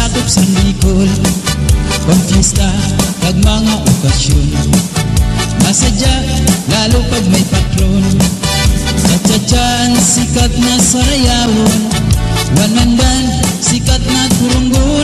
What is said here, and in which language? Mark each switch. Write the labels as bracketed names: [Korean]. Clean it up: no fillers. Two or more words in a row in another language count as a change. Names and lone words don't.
[Bikol] sa Bicol, kung fiesta kag mga okasyon. Masadya lalo pag may patron, cha-cha-chan sikat na sarayawon, [English] one man band [Bikol] sikat na turunggon.